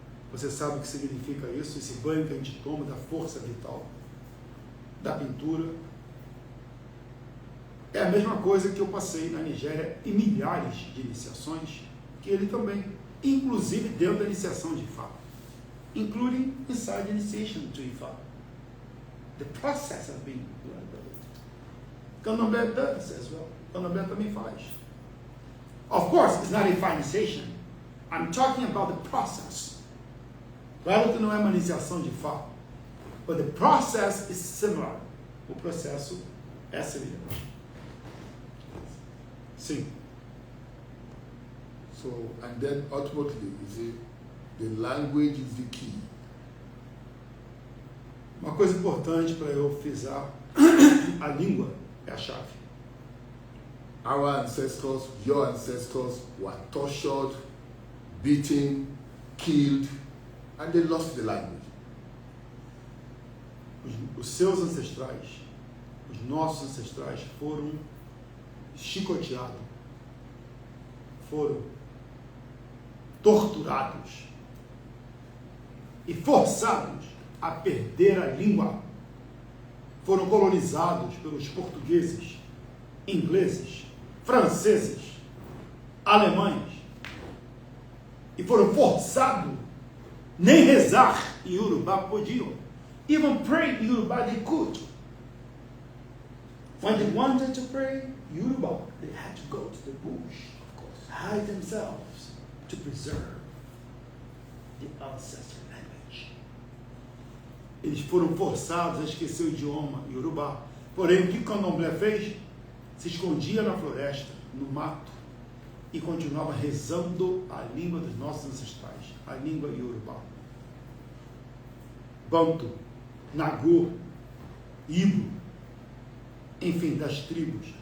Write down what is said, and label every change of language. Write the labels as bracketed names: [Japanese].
[Portuguese] Você sabe o que significa isso, esse banho que a gente toma da força vital, da pintura. É a mesma coisa que eu passei na Nigéria em milhares de iniciações, que ele também, inclusive dentro da iniciação de Ifá, [English] including inside the initiation to Ifá. The process of being Candomblé does as well. [Portuguese] Candomblé também faz. [English] Of course, it's not a Ifá initiation. I'm talking about the process. [Portuguese] Claro que não é uma iniciação de Ifá, [English] but the process is similar. [Portuguese] O processo é semelhante. Sim. [English] So, and then ultimately, you see, the language is the key. [Portuguese] Uma coisa importante para eu frisar, a língua é a chave. [English] Our ancestors, your ancestors, were tortured, beaten, killed, and they lost the language. [Portuguese] Os seus ancestrais, os nossos ancestrais foram chicoteados, foram torturados e forçados a perder a língua. Foram colonizados pelos portugueses, ingleses, franceses, alemães e foram forçados, nem rezar em Yorubá podiam. [English] Even pray in Yoruba they could. When they wanted to pray Yoruba, they had to go to the bush, hide themselves to preserve the ancestral language. [Portuguese] Eles foram forçados a esquecer o idioma Yorubá. Porém, o que o candomblé fez? Se escondia na floresta, no mato, e continuava rezando a língua dos nossos ancestrais, a língua Yorubá. Banto, Nagô, Ibo, enfim, das tribos.